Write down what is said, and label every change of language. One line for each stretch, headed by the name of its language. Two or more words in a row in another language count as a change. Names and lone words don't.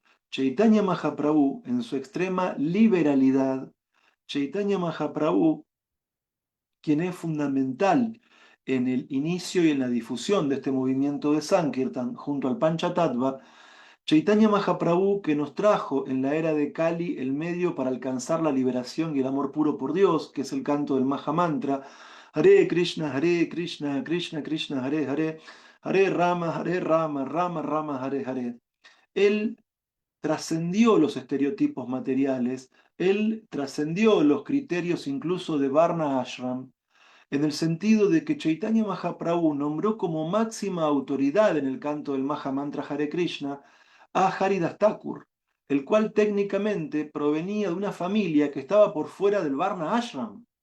Spanish: Chaitanya Mahaprabhu, en su extrema liberalidad, Chaitanya Mahaprabhu, quien es fundamental en el inicio y en la difusión de este movimiento de Sankirtan junto al Panchatattva, Chaitanya Mahaprabhu, que nos trajo en la era de Kali el medio para alcanzar la liberación y el amor puro por Dios, que es el canto del Mahamantra,
Sanskrit: Hare Krishna, Krishna Krishna, Hare Hare, Hare Rama, Rama Rama, Hare Hare.
Spanish: Él trascendió los estereotipos materiales, él trascendió los criterios incluso de Varna Ashram, en el sentido de que Chaitanya Mahaprabhu nombró como máxima autoridad en el canto del Mahamantra Hare Krishna a Haridas Thakur, el cual técnicamente provenía de una familia que estaba por fuera del Varna Ashram.